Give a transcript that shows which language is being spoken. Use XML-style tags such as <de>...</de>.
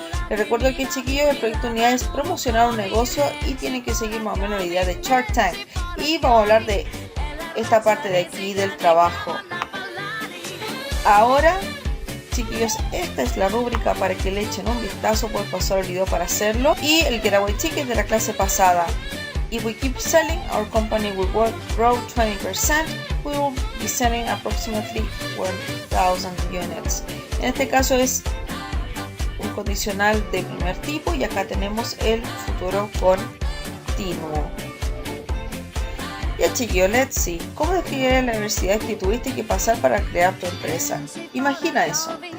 <es>Les recuerdo que chiquillos, el proyecto de unidad es promocionar un negocio y tienen que seguir más o menos la idea de Shark Tank. Y vamos a hablar de esta parte de aquí del trabajo. Ahora chiquillos, esta es la rúbrica para que le echen un vistazo, pueden pasar el video para hacerlo. Y el getaway ticket de la clase pasada.</es> <en>If we keep selling, our company will grow 20%. We will be selling approximately 1,000 units.</en> <es>En este caso es un condicional de primer tipo y acá tenemos el futuro continuo. Ya chiquillos, let's see. ¿Cómo describir la adversidad que tuviste que pasar para crear tu empresa? Imagina eso.</es>